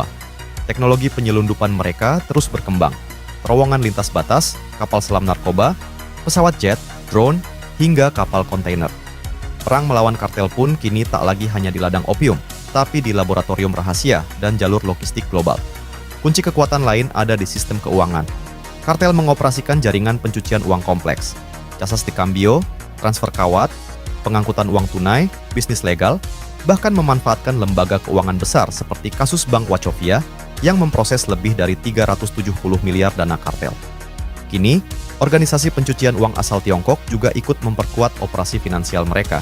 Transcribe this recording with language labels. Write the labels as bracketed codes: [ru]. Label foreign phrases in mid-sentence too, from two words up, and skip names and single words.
[id] Teknologi penyelundupan mereka terus berkembang. Terowongan lintas batas, kapal selam narkoba, pesawat jet, drone, hingga kapal kontainer. Perang melawan kartel pun kini tak lagi hanya di ladang opium, tapi di laboratorium rahasia dan jalur logistik global. Kunci kekuatan lain ada di sistem keuangan. Kartel mengoperasikan jaringan pencucian uang kompleks, [es] casas de cambio, [id] transfer kawat, pengangkutan uang tunai, bisnis legal, bahkan memanfaatkan lembaga keuangan besar seperti kasus Bank Wachovia yang memproses lebih dari 370 miliar dana kartel. Kini, organisasi pencucian uang asal Tiongkok juga ikut memperkuat operasi finansial mereka.